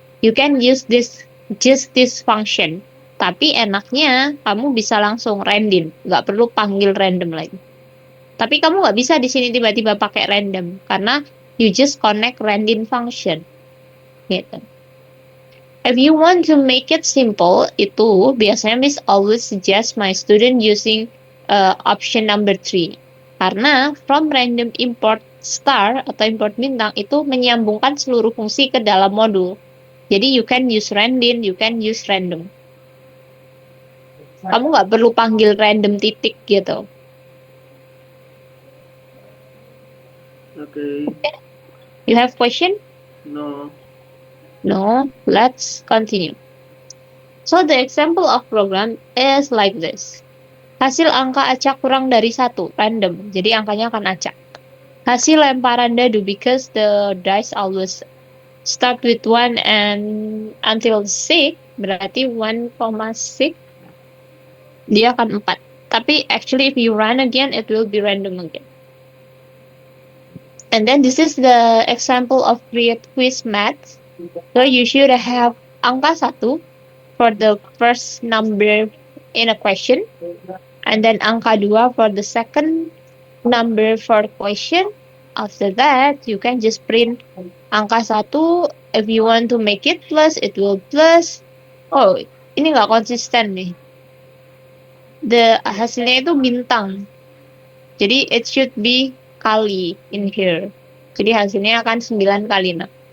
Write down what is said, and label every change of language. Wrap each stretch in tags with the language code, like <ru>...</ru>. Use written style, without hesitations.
<en>You can use just this function.</en> <id>Tapi enaknya kamu bisa langsung random, nggak perlu panggil random lagi. Tapi kamu nggak bisa di sini tiba-tiba pakai random, karena</id> <en>you just connect random function.</en> <id>Gitu.</id> <en>If you want to make it simple,</en> <id>itu biasanya</id> <en>Miss always suggest my student using option number 3.</en> <id>Karena</id> <en>from random import star</en> <id>atau import bintang itu menyambungkan seluruh fungsi ke dalam modul.</id> <en>Jadi you can use random, you can use random.</en> <id>Kamu nggak perlu panggil random titik gitu.</id> <en>Okay. You have question? No. No, let's continue. So the example of program is like this.</en> <id>Hasil angka acak kurang dari 1, random. Jadi angkanya akan acak. Hasil lemparan dadu,</id> <en>because the dice always start with 1 and until 6,</en> <id>berarti 1,6, dia akan 4.</id> <en>Tapi actually if you run again, it will be random again. And then this is the example of create quiz math. So you should have angka 1 for the first number in a question. And then angka 2 for the second number for question. After that, you can just print angka 1. If you want to make it plus, it will plus.</en> <id>Oh, ini nggak konsisten nih. Hasilnya itu bintang.</id> <en>Jadi it should be kali in here.</en> <id>Jadi hasilnya akan 9 kali 6.</id>